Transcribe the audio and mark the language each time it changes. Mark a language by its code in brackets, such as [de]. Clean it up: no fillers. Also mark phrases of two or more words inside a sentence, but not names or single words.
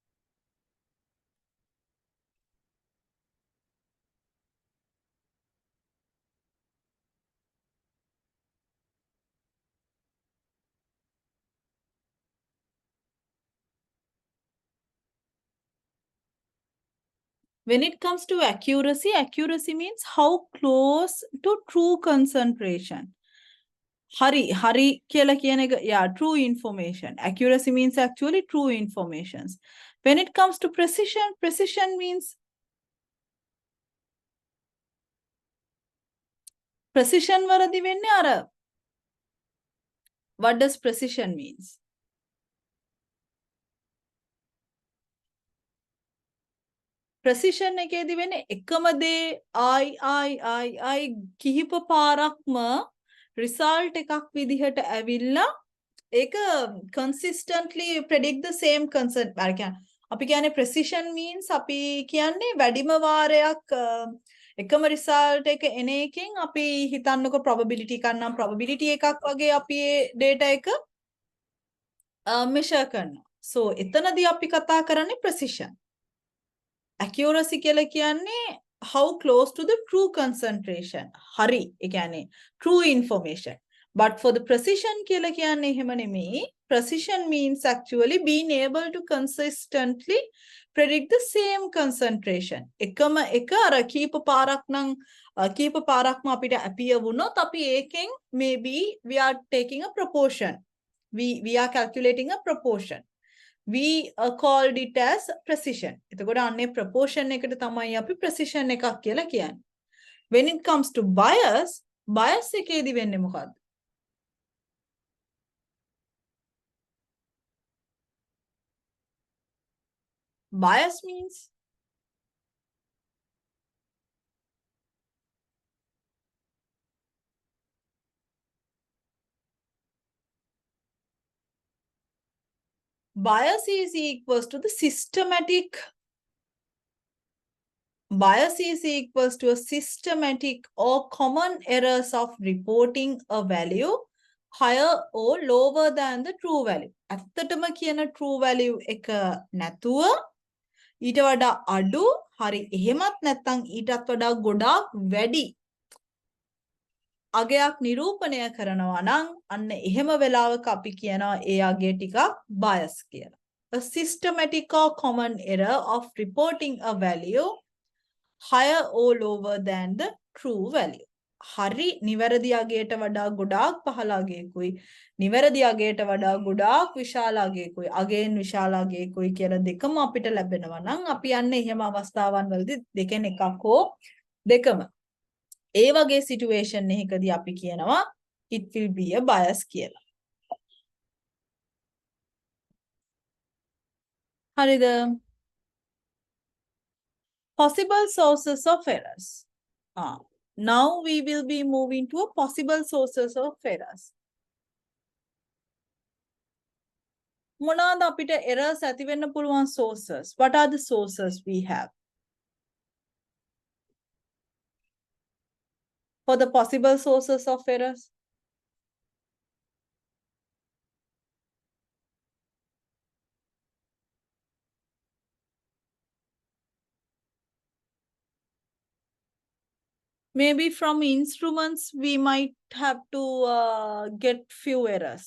[en] When it comes to accuracy, accuracy means how close to true concentration. [si] Hari කියලා කියන එක, [en] yeah, true information. Accuracy means actually true informations. When it comes to precision, precision means precision වලදී වෙන්නේ අර, what does precision means? [si] Precision එකේදී වෙන්නේ එකම දේ I කිහිප පාරක්ම result එකක් විදිහට ඇවිල්ලා ඒක [en] consistently predict the same consent. [si] අපි කියන්නේ [en] precision means [si] අපි කියන්නේ වැඩිම වාරයක් එකම result එක එන එකෙන් අපි හිතන්නකො probability එකක් නම් probability එකක් වගේ අපි data එක measure කරනවා. [en] So [si] එතනදී අපි කතා කරන්නේ [en] precision. Accuracy [si] කියලා කියන්නේ [en] how close to the true concentration. [si] හරි, ඒ කියන්නේ [en] true information. But for the precision [si] කියලා කියන්නේ එහෙම නෙමෙයි. [en] Precision means actually being able to consistently predict the same concentration. [si] එකම එක අර කීප පාරක්ම අපිට appear වුණොත් අපි ඒකෙන් [en] maybe we are taking a proportion. We are calculating a proportion. We called it as precision. [si] එතකොට අන්නේ proportion එකට තමයි අපි precision එකක් කියලා කියන්නේ. [en] When it comes to bias [si] එකේදී වෙන්නේ මොකද්ද? [en] Bias means bias is equals to the systematic or common errors of reporting a value higher or lower than the true value. [si] ඇත්තටම කියන true value එක නැතුව ඊට වඩා අඩු, හරි එහෙමත් නැත්නම් ඊටත් වඩා ගොඩාක් වැඩි අගයක් නිරූපණය කරනවා නම් අන්න එහෙම වෙලාවක අපි කියනවා ඒ අගය ටිකක් bias කියලා. [en] A systematic or common error of reporting a value higher or lower than the true value. [si] හරි නිවැරදි අගයට වඩා ගොඩාක් පහළ අගයකුයි නිවැරදි අගයට වඩා ගොඩාක් විශාල අගයකුයි අගයෙන් විශාල අගයකුයි කියලා දෙකම අපිට ලැබෙනවා නම් අපි යන්නේ එහෙම අවස්ථාවන් වලදී දෙකෙන් එකක් හෝ දෙකම ඒ වගේ සිටුේෂන් එකකදී අපි කියනවා [en] it will be a bias [si] කියලා. හරිද? [en] Possible sources of errors. Now we will be moving to a possible sources of errors. [si] මොනවාද අපිට errors ඇති වෙන්න පුළුවන් sources? [en] What are the sources we have? For the possible sources of errors? Maybe from instruments we might have to get few errors.